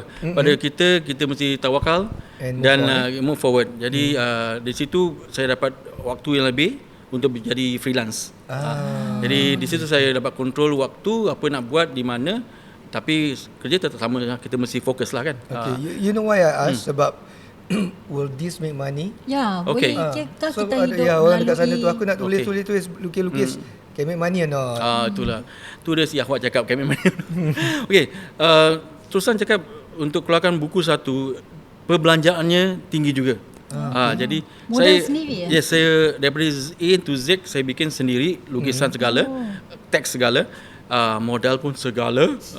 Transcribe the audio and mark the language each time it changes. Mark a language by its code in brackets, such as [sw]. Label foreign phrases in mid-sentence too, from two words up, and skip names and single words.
[ms] Pada kita mesti tawakal dan [en] move forward. [ms] Jadi di situ saya dapat waktu yang lebih untuk menjadi freelance. Jadi di situ saya dapat kontrol waktu, apa nak buat di mana, tapi kerja tetap sama, kita mesti fokus lah kan. [en] You know why I ask? Sebab will this make money? [ms] Ya, boleh kita hidup orang dekat sana tu, aku nak tulis lukis [en] can make money or not? [ms] Itulah. Tu dia si Ahwat cakap [en] can make money. [ms] Terusan cakap untuk keluarkan buku satu, perbelanjaannya tinggi juga. Jadi modal sendiri ya? Yes, saya daripada [en] A to Z [ms] saya bikin sendiri, lukisan segala, teks segala, modal pun segala.